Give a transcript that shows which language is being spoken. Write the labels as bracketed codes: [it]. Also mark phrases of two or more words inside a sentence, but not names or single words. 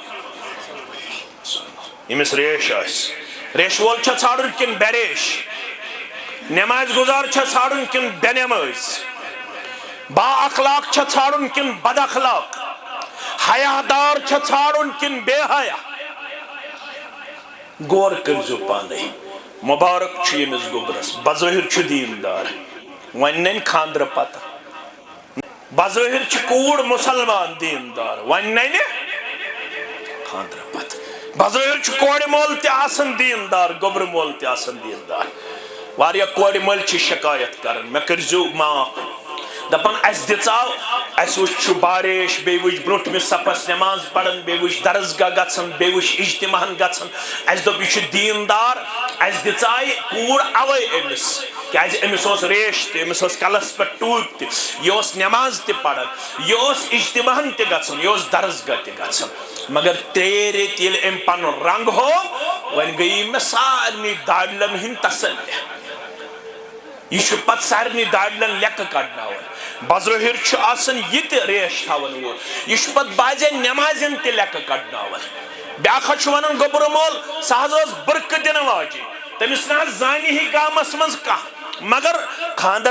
[ks] ییٚمِس ریش آسہِ ریش وول چھےٚ ژھانڈُن کِنہٕ بےریش نماز گزار چھا ژھانڈُن کن بے نماز با اخلاق چھا ژھانڈُن کن بد اخلاق حیا دار چھا ژھانڈُن کن بے حیا غور کرزو پانے مبارک چھُ ییٚمِس گوبرس بظٲہِر چھُ دیندار وۄنۍ ننہِ خاندرٕ پتہٕ بظٲہِر چھِ کوٗر مُسلمان دیندار وۄنۍ ننہِ خاندرٕ پتہٕ بظٲہِر چھُ کورِ مول تہِ آسان دیندار گوبرٕ مول تہِ آسان دیندار واریا کوڑی مل چھ شکایت کرن میں کرزو معاف دپن اس دژاو اس وچ بارش بے وچ برونٹ میں صفس نماز پڑھن بے وچ درسگاہ گژھن بے وچ اجتماعن گژھن اس دپ یہ دیندار اس دژائی کوڑ اوے امس کیاز امس اوس ریش تہ امس اوس کلس پہ ٹوپ تہ یہ اوس نماز تہ پڑھن یہ اوس اجتماعن تہ گژھن یہ اوس درسگاہ تہ گژھن مگر ترے ریت یل ام پن رنگ ہو ون گئی میں سارنی داڑلن ہند تسلی یہ پت سارنی داڑلن لیک کڑناون بظاہر آسان یہ تہ ریش تھاون وول یہ پت بازے نمازن تہ لیک کڑناون بیاکھا ونان گوبر مول سہ حظ برکہ دن واجی تمس نہ زانی ہی گامس مز کانٛہہ مگر خاندر